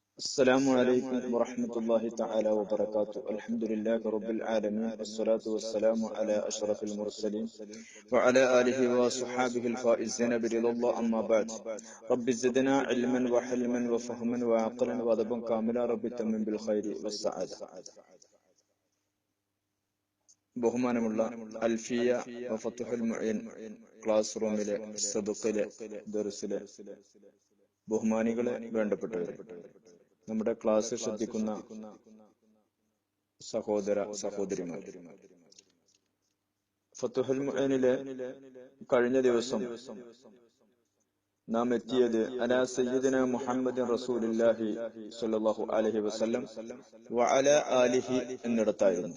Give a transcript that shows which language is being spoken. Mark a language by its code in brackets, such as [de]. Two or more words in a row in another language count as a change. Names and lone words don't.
[ar] السلام عليكم ورحمة الله تعالى وبركاته. الحمد لله رب العالمين، والصلاة والسلام على أشرف المرسلين وعلى آله وصحابه الفائزين برضا الله. أما بعد، رب زدنا علما وحلما وفهما وعقلا وأدبا كاملا، رب تمم بالخير والسعادة. [ml] ബഹുമാനമുള്ള അൽഫിയ വഫത്തുഹുൽ മുഈൻ ക്ലാസ് റൂമിലെ സദഖിലെ ദർസിലെ ബഹുമാനികളെ, വേണ്ടപ്പെട്ടവരെ, നമ്മുടെ ക്ലാസ് ശ്രദ്ധിക്കുന്ന സഹോദര സഹോദരിമാർ, ഫത്തുഹുൽ മുഈനിലെ കഴിഞ്ഞ ദിവസം നാം എത്തിയത് [ar] على سيدنا محمد رسول الله صلى الله عليه وسلم وعلى آله [ml] എന്നിടത്തായിരുന്നു.